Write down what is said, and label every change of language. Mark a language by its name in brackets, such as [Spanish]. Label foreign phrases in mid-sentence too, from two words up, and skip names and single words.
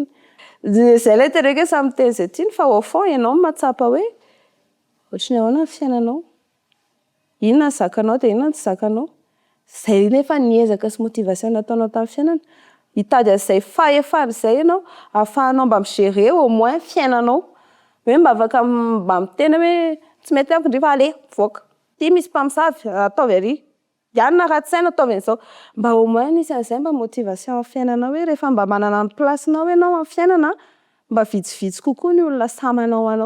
[Malagasy] Izay ilay tereka hoe samy miteny izay tiany fa [French] au fond [Malagasy] ianao mahatsapa hoe ohatry ny ahoana ny fiainanao. Inona ny zakanao dia inona ny tsy zakanao. Izay nefa niezaka sy motivation nataonao tamin'ny fiainana. Hitady an'izay fahefana izay ianao ahafahanao mba mi-gérer [French] au moins [Malagasy] fiainanao. Hoe mba afaka mba miteny hoe tsy mety amiko ndry fa aleo voaka. Ity misy mpamosavy ataovy ary. Ianona ratsy saina ataovy an'izao. Mba [French] au moins [Malagasy] nisy an'izay mba motivation amin'ny fiainanao hoe rehefa mba manana ny placenao ianao amin'ny fiainana mba vitsivitsy kokoa ny olona samanao anao.